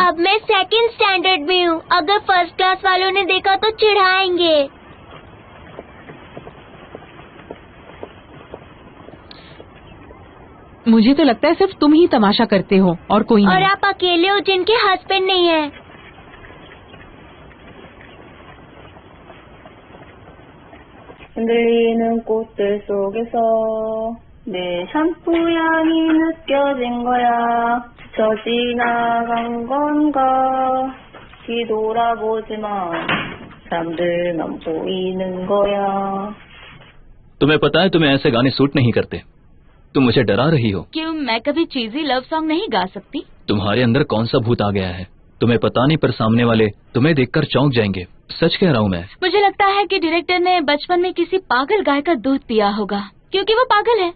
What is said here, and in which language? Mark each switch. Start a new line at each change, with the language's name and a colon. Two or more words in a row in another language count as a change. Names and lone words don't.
Hindi: अब मैं 2nd स्टैंडर्ड में हूँ, अगर 1st क्लास वालों ने देखा तो चिढ़ाएंगे। मुझे तो लगता है सिर्फ तुम ही तमाशा करते हो और कोई नहीं। और आप अकेले हो जिनके हस्बैंड नहीं है।
Korean: 흔들리는 꽃들 속에서 내 샴푸 향이 느껴진 거야. 스쳐 지나간 건가 뒤돌아보지만 사람들만 보이는 거야.
Hindi: तुम्हें पता है तुम्हें ऐसे गाने सूट नहीं करते। तुम मुझे डरा रही हो। क्यों, मैं कभी
English: cheesy love song
Hindi: नहीं गा सकती? तुम्हारे अंदर कौन सा भूत आ गया है? तुम्हें पता नहीं, पर सामने वाले तुम्हें देखकर चौंक जाएंगे। सच कह रहा हूँ मैं। मुझे लगता है कि डायरेक्टर ने बचपन में किसी पागल गाय का दूध पिया होगा, क्योंकि वो पागल है।